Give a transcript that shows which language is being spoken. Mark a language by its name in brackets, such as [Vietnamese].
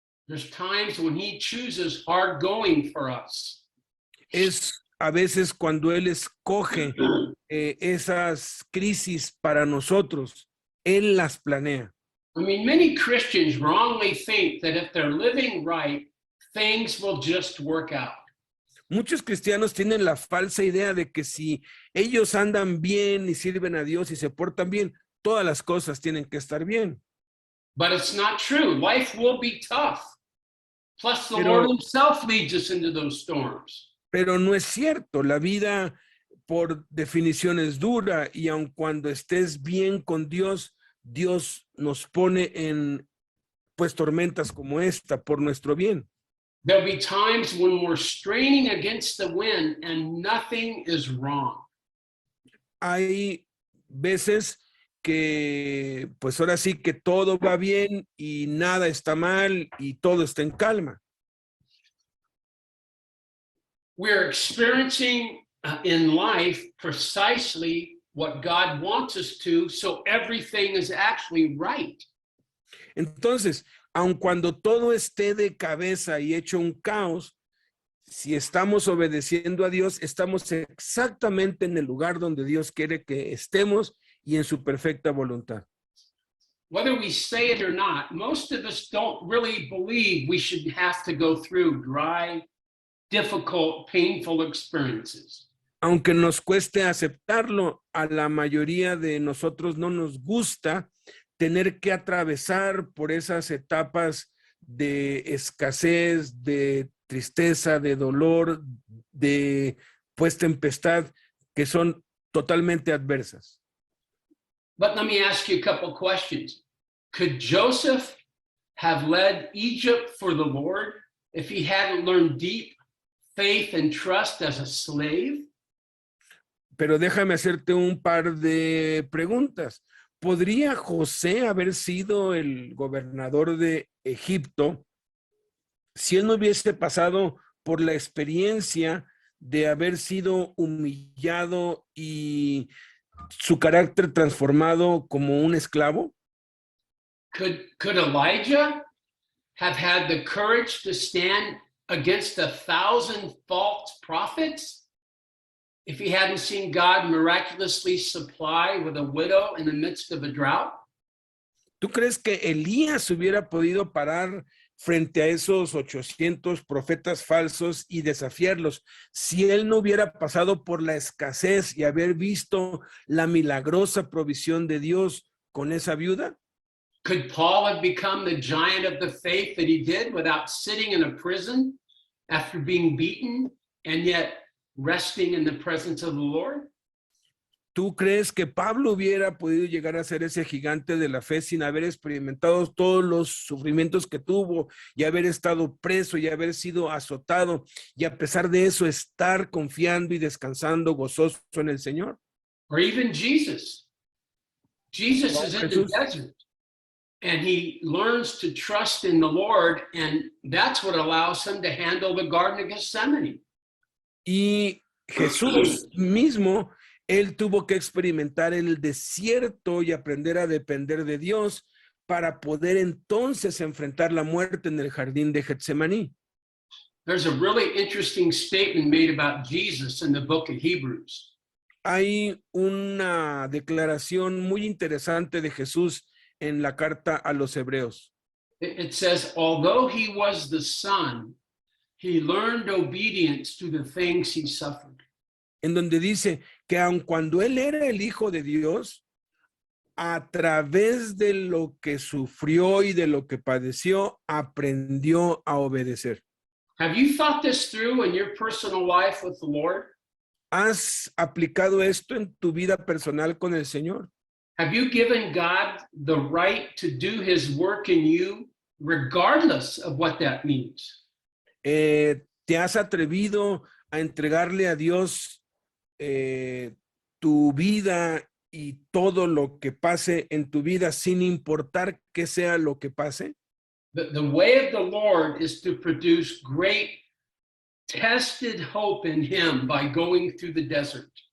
[English] There's times when he chooses hard going for us. [Spanish] Es a veces cuando Él escoge esas crisis para nosotros, Él las planea. [English] I mean, many Christians wrongly think that if they're living right, things will just work out. [Spanish] Muchos cristianos tienen la falsa idea de que si ellos andan bien y sirven a Dios y se portan bien, todas las cosas tienen que estar bien. [English] But it's not true. Life will be tough. Plus, the [Spanish] Pero- [English] Lord himself leads us into those storms. [Spanish] Pero no es cierto, la vida por definición es dura y aun cuando estés bien con Dios, Dios nos pone en pues tormentas como esta por nuestro bien. [English] There'll be times when we're straining against the wind and nothing is wrong. [Spanish] Hay veces que pues ahora sí que todo va bien y nada está mal y todo está en calma. [English] We're experiencing in life precisely what God wants us to, so everything is actually right. [Spanish] Entonces, aun cuando todo esté de cabeza y hecho un caos, si estamos obedeciendo a Dios, estamos exactamente en el lugar donde Dios quiere que estemos y en su perfecta voluntad. [English] Whether we say it or not, most of us don't really believe we should have to go through dry, difficult, painful experiences. [Spanish] Aunque nos cueste aceptarlo, a la mayoría de nosotros no nos gusta tener que atravesar por esas etapas de escasez, de tristeza, de dolor, de pues tempestad que son totalmente adversas. [English] But let me ask you a couple questions. Could Joseph have led Egypt for the Lord if he hadn't learned deep faith and trust as a slave? [Spanish] Pero déjame hacerte un par de preguntas. ¿Podría José haber sido el gobernador de Egipto si él no hubiese pasado por la experiencia de haber sido humillado y su carácter transformado como un esclavo? [English] Could Elijah have had the courage to stand against 1,000 false prophets if he hadn't seen God miraculously supply with a widow in the midst of a drought? [Spanish] ¿Tú crees que Elías hubiera podido parar frente a esos 800 profetas falsos y desafiarlos si él no hubiera pasado por la escasez y haber visto la milagrosa provisión de Dios con esa viuda? [English] Could Paul have become the giant of the faith that he did without sitting in a prison after being beaten and yet resting in the presence of the Lord? [Spanish] ¿Tú crees que Pablo hubiera podido llegar a ser ese gigante de la fe sin haber experimentado todos los sufrimientos que tuvo y haber estado preso y haber sido azotado y a pesar de eso estar confiando y descansando gozoso en el Señor? [English] Or even Jesus. Jesus is in the [Spanish] Jesús. [English] desert and he learns to trust in the Lord, and that's what allows him to handle the Garden of Gethsemane. [Spanish] Y Jesús mismo, él tuvo que experimentar el desierto y aprender a depender de Dios para poder entonces enfrentar la muerte en el jardín de Getsemaní. [English] There's a really interesting statement made about Jesus in the book of Hebrews. [Spanish] Hay una declaración muy interesante de Jesús en la carta a los Hebreos. [English] It says, although he was the Son, he learned obedience to the things he suffered. [Spanish] En donde dice que aun cuando él era el Hijo de Dios, a través de lo que sufrió y de lo que padeció, aprendió a obedecer. [English] Have you thought this through in your personal life with the Lord? [Spanish] ¿Has aplicado esto en tu vida personal con el Señor? [English] Have you given God the right to do his work in you, regardless of what that means? [Spanish] ¿Te has atrevido a entregarle a Dios tu vida y todo lo que pase en tu vida sin importar qué sea lo que pase? [English] The way of the Lord is to produce great tested hope in him by going through the desert.